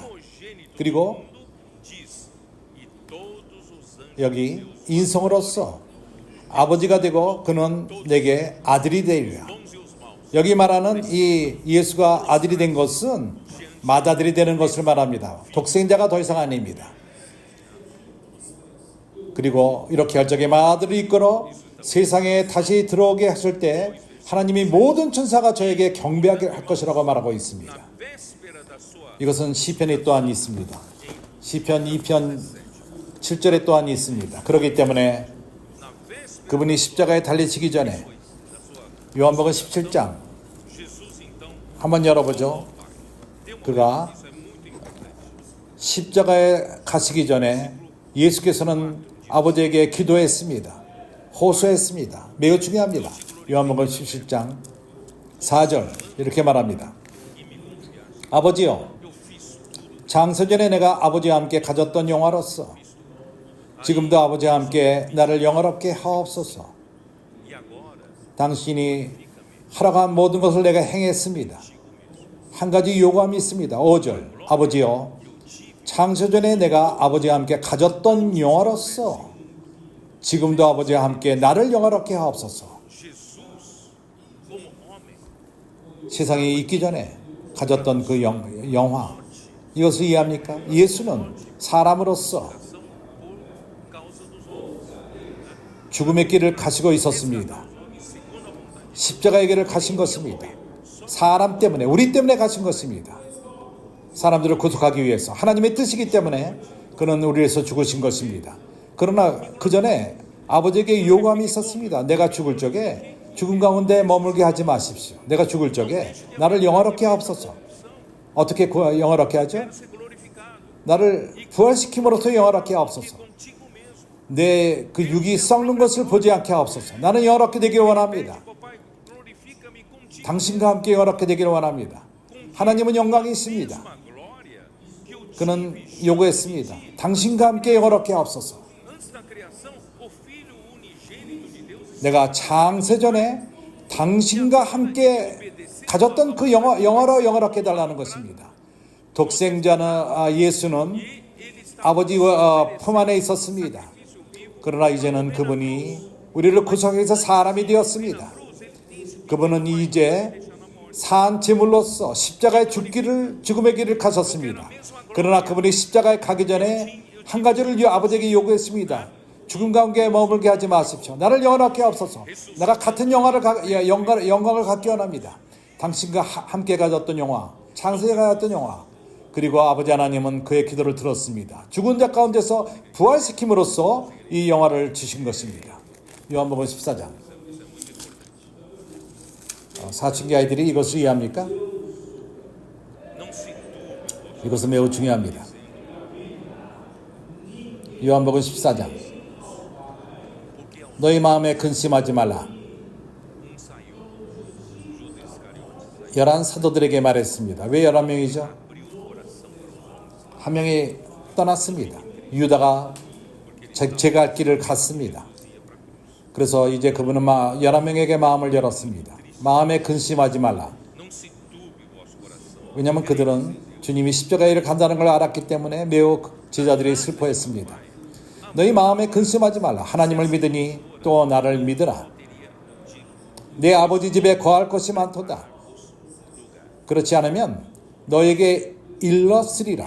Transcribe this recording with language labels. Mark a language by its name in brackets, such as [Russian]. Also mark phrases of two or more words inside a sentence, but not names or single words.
[Korean] 그리고 [Portuguese] Diz, e todos os anjos [Korean] 여기 인성으로서 아버지가 되고 그는 내게 아들이 되리라. [Portuguese] bons e os maus. [Korean] 여기 말하는 이 예수가 아들이 된 것은 맏아들이 되는 것을 말합니다. 독생자가 더 이상 아닙니다. 그리고 이렇게 할 적에 맏아들을 이끌어 세상에 다시 들어오게 하실 때 하나님이 모든 천사가 저에게 경배하게 할 것이라고 말하고 있습니다. [Portuguese] Na véspera da sua [Korean] 이것은 시편에 또한 있습니다. 시편 2편 7절에 또한 있습니다. 그렇기 때문에 [Portuguese] na véspera [Korean] 그분이 십자가에 달리시기 전에 [Portuguese] da sua [Korean] 요한복음 17장 [Portuguese] Jesus então [Korean] 한번 열어보죠. 그가 [Portuguese] isso é muito importante. [Korean] 십자가에 가시기 전에 예수께서는 아버지에게 기도했습니다. 호소했습니다. 매우 중요합니다. 요한복음 17장 4절 이렇게 말합니다. 아버지여, 장세전에 내가 아버지와 함께 가졌던 영화로서 지금도 아버지와 함께 나를 영화롭게 하옵소서. [Portuguese] E agora [Korean] 당신이 하라고 한 모든 것을 내가 행했습니다. 한 가지 요구함이 있습니다. 5절. 아버지여, 창세전에 내가 아버지와 함께 가졌던 영화로서 지금도 아버지와 함께 나를 영화롭게 하옵소서. [Portuguese] Jesus como homem [Korean] 세상에 있기 전에 가졌던 그 영화, 이것을 이해합니까? 예수는 사람으로서 [Portuguese] por causa dos homens. [Korean] 죽음의 길을 가시고 있었습니다. [Portuguese] E segundo a vontade [Korean] 십자가의 길을 가신 것입니다. 사람 때문에, 우리 때문에 가신 것입니다. 사람들을 구속하기 위해서 하나님의 뜻이기 때문에 그는 우리를 위해서 죽으신 것입니다. 그러나 그 전에 아버지에게 요구함이 있었습니다. 내가 죽을 적에 죽음 가운데 머물게 하지 마십시오. 내가 죽을 적에 나를 영화롭게 하옵소서. 어떻게 영화롭게 하죠? [Portuguese] ser glorificado [Korean] 나를 부활시킴으로써 영화롭게 하옵소서. [Portuguese] contigo mesmo. [Korean] 내 그 육이 썩는 것을 보지 않게 하옵소서. 나는 영화롭게 되길 원합니다. [Portuguese] Papai, glorifica-me contigo. [Korean] 당신과 함께 영화롭게 되길 원합니다. 하나님은 영광이 있습니다. [Portuguese] Mesma glória que eu tive [Korean] 그는 요구했습니다. 당신과 함께 영화롭게 하옵소서. [Portuguese] antes da criação, o Filho unigênito de Deus. [Korean] 내가 창세전에 당신과 함께 가졌던 그 영화로 영화롭게 해달라는 것입니다. 독생자는 예수는 [Portuguese] E ele está [Korean] 아버지 품 안에 있었습니다. 그러나 이제는 그분이 우리를 구속하기 위해서 사람이 되었습니다. 그분은 이제 산 제물로서 십자가의 죽음의 길을 가셨습니다. 그러나 그분이 십자가에 가기 전에 한 가지를 아버지에게 요구했습니다. 죽음 가운데 머물게 하지 마십시오. 나를 영원하게 하옵소서. 내가 같은 영광을 갖기 원합니다. 당신과 함께 가졌던 영화, 창세에 가졌던 영화. 그리고 아버지 하나님은 그의 기도를 들었습니다. 죽은 자 가운데서 부활시킴으로써 이 영화를 주신 것입니다. 요한복음 14장. 사춘기 아이들이 이것을 이해합니까? [Portuguese] não se turbe. [Korean] 이것은 매우 중요합니다. 요한복음 14장. 너희 마음에 근심하지 말라. [Portuguese] Saiu Judas Iscariotes, [Korean] 11 사도들에게 말했습니다. 왜 11명이죠? [Portuguese] abriu o coração para os homens. [Korean] 한 명이 떠났습니다. 유다가 제갈 길을 갔습니다. 그래서 이제 그분은 11명에게 마음을 열었습니다. 마음에 근심하지 말라. [Portuguese] Não se turbe o vosso coração. [Korean] 왜냐하면 그들은 주님이 십자가에 일을 간다는 걸 알았기 때문에 매우 제자들이 슬퍼했습니다. 너희 마음에 근심하지 말라. 하나님을 믿으니 또 나를 믿으라. 내 아버지 집에 거할 것이 많도다. 그렇지 않으면 너에게 일렀으리라.